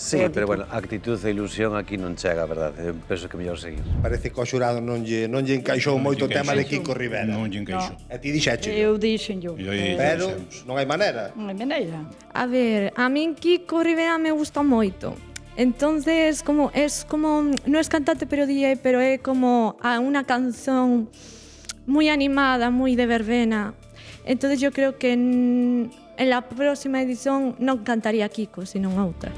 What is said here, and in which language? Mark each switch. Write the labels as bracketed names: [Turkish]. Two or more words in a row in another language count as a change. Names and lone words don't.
[Galician] Sí, [Spanish] pero bueno, [Galician] actitud e ilusión aquí non chega, a verdade. Eu penso que é mellor seguir. Parece que ao xurado non lle encaixou moito o tema de Kiko Rivera. Non lle encaixou. E ti dixeche. Eu dixenllo. Pero non hai maneira. Non hai maneira. A ver, a min Kiko Rivera me gusta moito. [Spanish] Entonces, no es cantante pero DJ, pero es como una canción muy animada, muy de verbena. Entonces yo creo que en la próxima edición no cantaría Kiko, sino otra.